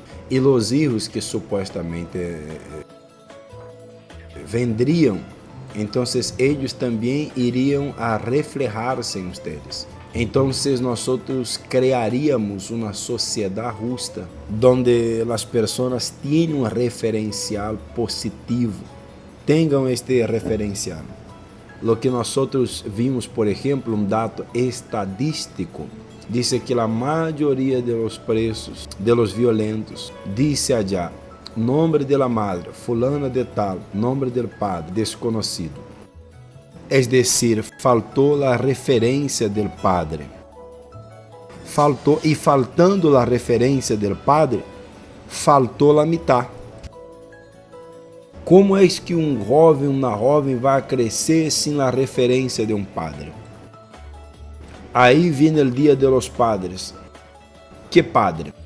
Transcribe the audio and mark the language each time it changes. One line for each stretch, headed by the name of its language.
Portuguese: E os filhos que supostamente vendriam, então eles também iriam a reflejar-se em vocês. Então, nós criaríamos uma sociedade justa, onde as pessoas tenham um referencial positivo, tenham este referencial.
Spanish: Lo que nosotros vimos, por ejemplo, un dato estadístico, dice que la mayoría de los presos, de los violentos, dice allá, nombre de la madre, fulana de tal, nombre del padre, desconocido. Es decir, faltó la referencia del padre.
Portuguese: Faltou, e faltando a referência do padre, faltou a mitad. Como é que um jovem, uma jovem vai crescer sem a referência de um padre? Aí vem o dia
Spanish: de los padres.
Portuguese: Que padre?